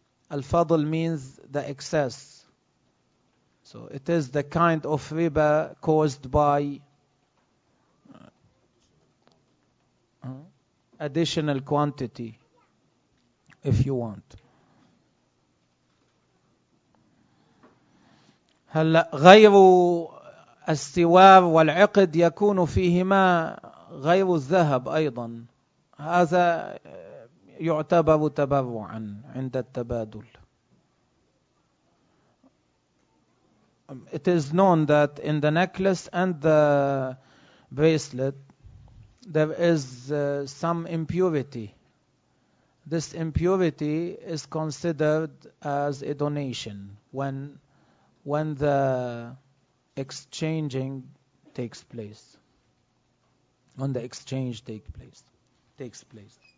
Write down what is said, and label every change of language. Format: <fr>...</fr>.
<en>Al-fadl means the excess. So it is the kind of riba caused by additional quantity, if you want.</en> <ar>هلا غير السوار والعقد يكون فيهما غير الذهب أيضا، هذا يعتبر تبرعا عند التبادل.</ar> <en>It is known that in the necklace and the bracelet there is some impurity. This impurity is considered as a donation when the exchanging takes place, when the exchange takes place.</en>